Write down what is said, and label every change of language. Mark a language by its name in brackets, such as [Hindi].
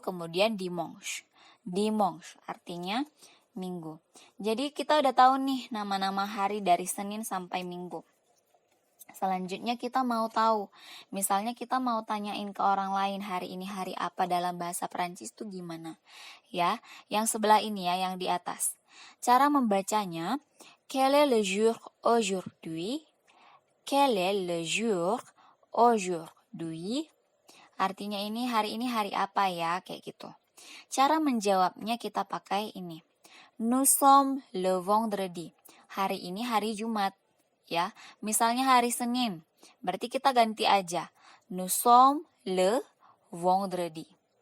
[Indonesian] Kemudian dimanche. Dimanche artinya Minggu. Jadi kita udah tahu nih nama-nama hari dari Senin sampai Minggu. Selanjutnya kita mau tahu, misalnya kita mau tanyain ke orang lain hari ini hari apa dalam bahasa Prancis itu gimana? Ya, yang sebelah ini ya, yang di atas. Cara membacanya, [French] quel est le jour aujourd'hui? Quel est le jour aujourd'hui? [Indonesian] Artinya ini hari apa ya, kayak gitu. Cara menjawabnya kita pakai ini. [French] Nous sommes le vendredi. [Indonesian] Hari ini hari Jumat. Ya, misalnya hari Senin, berarti kita ganti aja. [French] Nous sommes le vendredi.